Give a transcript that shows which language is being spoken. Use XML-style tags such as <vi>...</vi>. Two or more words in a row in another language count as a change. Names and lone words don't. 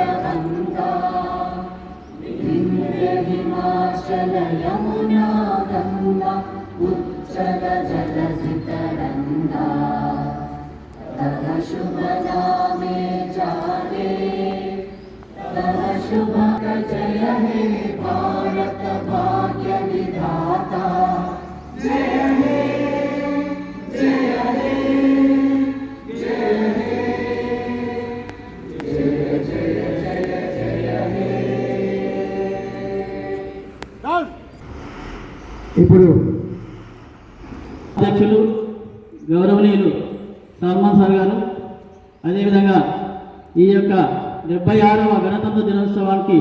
<bn>গঙ্গা বিন্ধ্য হিমাচল যমুনা গঙ্গা উচ্ছল জলধি তরঙ্গ তব শুভ নামে জাগে তব শুভ জয় হে ভারত ভাগ্য বিধাতা জয় হে</bn> <te>ఇప్పుడు అధ్యక్షులు గౌరవనీయులు సల్మాన్ సార్ గారు, అదేవిధంగా ఈ యొక్క 76వ గణతంత్ర దినోత్సవానికి</te>